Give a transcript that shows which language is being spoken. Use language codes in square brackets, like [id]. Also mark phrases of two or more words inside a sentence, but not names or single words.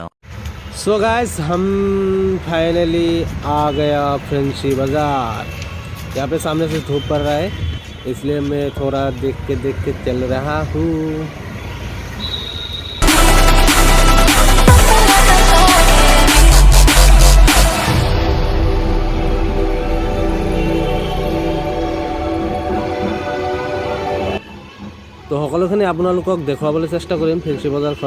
[en] so guys, [hi] हम फाइनली आ गया फैंसी बाज़ार। यहाँ पे सामने से धूप पड़ रहा है, इसलिए मैं थोड़ा देख के चल रहा हूँ। [as] তো সকলোখিনি আপোনালোকক দেখুৱাবলৈ চেষ্টা কৰিম ফেঞ্চি বজাৰখন।